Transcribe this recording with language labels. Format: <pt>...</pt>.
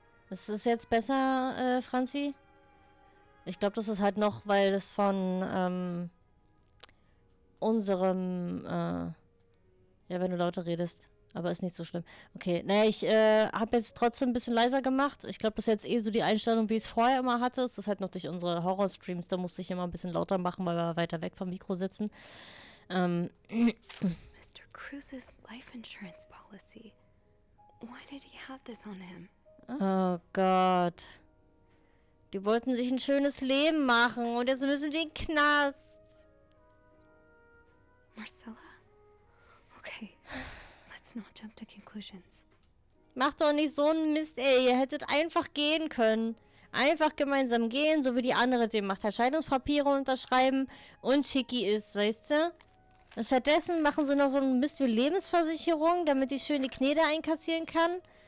<de>Ist es jetzt besser, Franzi? Ich glaube, das ist halt noch, weil das von unserem, ja, wenn du lauter redest. Aber ist nicht so schlimm. Okay, naja, ich habe jetzt trotzdem ein bisschen leiser gemacht. Ich glaube, das ist jetzt eh so die Einstellung, wie ich es vorher immer hatte. Das ist halt noch durch unsere Horror-Streams. Da musste ich immer ein bisschen lauter machen, weil wir weiter weg vom Mikro sitzen.</de> <en>Mr. Cruz's life insurance policy. Why did he have this on him?</en> <de>Oh Gott. Die wollten sich ein schönes Leben machen und jetzt müssen die in den Knast.</de> <en>Marcella? Okay, let's not jump to conclusions.</en> <de>Macht doch nicht so einen Mist, ey. Ihr hättet einfach gehen können. Einfach gemeinsam gehen, so wie die andere dem macht. Scheidungspapiere unterschreiben und schicki ist, weißt du? Und stattdessen machen sie noch so einen Mist wie Lebensversicherung, damit die schön die Knete einkassieren kann.</de>